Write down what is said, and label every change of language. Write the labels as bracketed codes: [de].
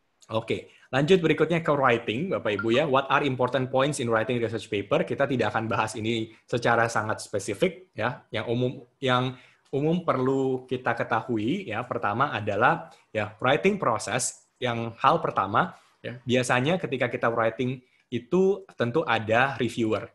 [id] Oke, lanjut berikutnya ke writing Bapak Ibu ya. [en] What are important points in writing research paper? [id] Kita tidak akan bahas ini secara sangat spesifik ya. Yang umum perlu kita ketahui ya. Pertama adalah ya writing process. Yang hal pertama ya, biasanya ketika kita writing itu tentu ada reviewer.